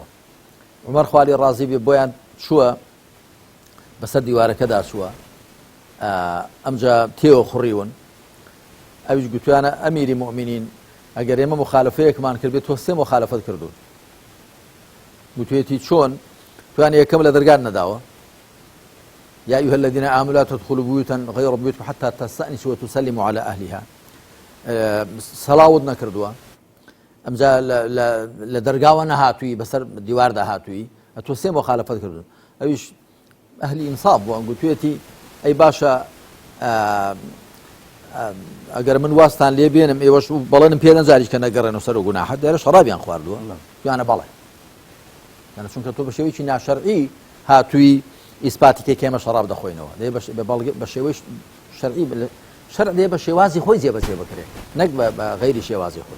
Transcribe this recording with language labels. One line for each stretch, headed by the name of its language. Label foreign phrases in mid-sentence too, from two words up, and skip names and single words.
Central Kurdish: عومەر خواری ڕازی بێ بۆیان چووە بەسەر دیوارەکەدا چووە، ئەمجا تێوە خوڕیون. ئەویش گوتویانە
Arabic: ئەمیری مومینین
Central Kurdish: ئەگەر ئێمە مخالفەیەکمان کردبێت تۆ سێ مخالفەت کردوون. گوتوێتی چۆن؟ توان یەکەم لە دەرگان نەداوە،
Arabic: يا أيها الذين آمنوا لا تدخلوا بيوتا غير بيوتكم حتى تستأنسوا وتسلموا على أهلها.
Central Kurdish: سلاود نکردووە، ئەمجا لە دەرگاوە نەهاتووی بەسەر دیواردا هاتووی، ئەتۆ سێ مخالفەت کردوون. ئەویش ئەهلی ئینساف بووە، گوتوێتی ئەی باشە ئەگەر من واستان لێ بێنم ئێوەش بەڵێنم پێ نەجاریش کە نەگەڕێنەوە سەر و گوناحەت، دیارە شەرابیان خواردووە، یانە بەڵێ، یانە چونکە تۆ بە شێوەیەکی ناشەرعی هاتووی ئیسپاتی کێمە شەراب دەخۆینەوە، دێ بە شێوەی شەرعی شەرع دێ بە شێوازی خۆی جێبەجێ بکرێت، نەک بە غەیری شێوازی خۆی.